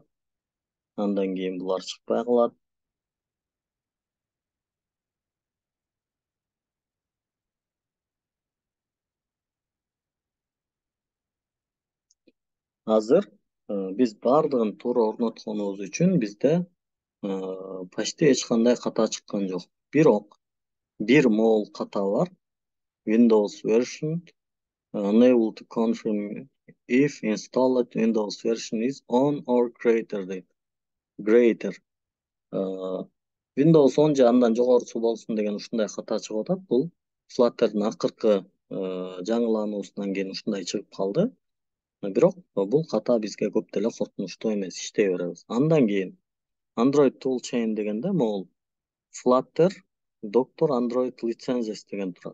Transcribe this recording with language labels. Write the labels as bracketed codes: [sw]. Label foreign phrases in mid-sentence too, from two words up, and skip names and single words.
[ky] Андан кийин булар чыкпай калат. Азыр биз бардыгын туура орнотконубуз үчүн бизде почти эч кандай ката чыккан жок. Бирок бир могул ката бар. [en] Windows version unable to confirm if installed Windows version is on or greater дейт. [ky] Greater. Windows 10 же андан жогорусу болсун деген ушундай ката чыгып атат. Бул Flutter'дын акыркы жаңылануусунан кийин ушундай чыгып калды. Бирок бул ката бизге көп деле коркунучтуу эмес, иштей беребиз. Андан кийин Android Toolchain дегенде могул Flutter Doctor Android Licenses деген турат.